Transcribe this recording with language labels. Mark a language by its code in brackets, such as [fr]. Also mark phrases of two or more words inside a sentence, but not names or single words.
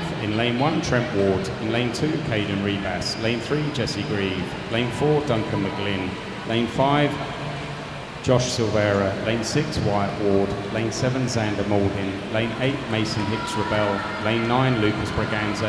[en] In lane 1, Trent Ward. In lane 2, Caden Rebas. Lane 3, Jesse Grieve. Lane 4, Duncan McGlynn. Lane 5, Josh Silvera. Lane 6, Wyatt Ward. Lane 7, Xander Maldin. Lane 8, Mason Hicks Rebel. Lane 9, Lucas Braganza.